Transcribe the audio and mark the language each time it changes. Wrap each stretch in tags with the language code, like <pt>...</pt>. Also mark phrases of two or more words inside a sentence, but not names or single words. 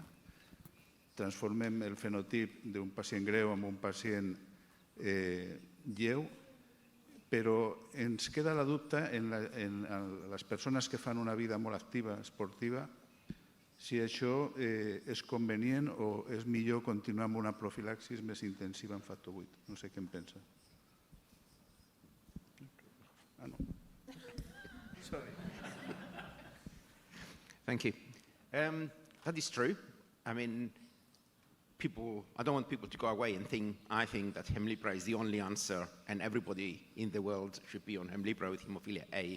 <ca>Transformem el fenotip d'un pacient greu en un pacient lleu, però ens queda la dubte en les persones que fan una vida molt activa, esportiva, si això és convenient o és millor continuar amb una profilaxis més intensiva en factor 8. No sé què en pensa.</ca> <en>Sorry. Thank you. That is true. I mean, I don't want people to go away and I think that Hemlibra is the only answer and everybody in the world should be on Hemlibra with hemophilia A.</en>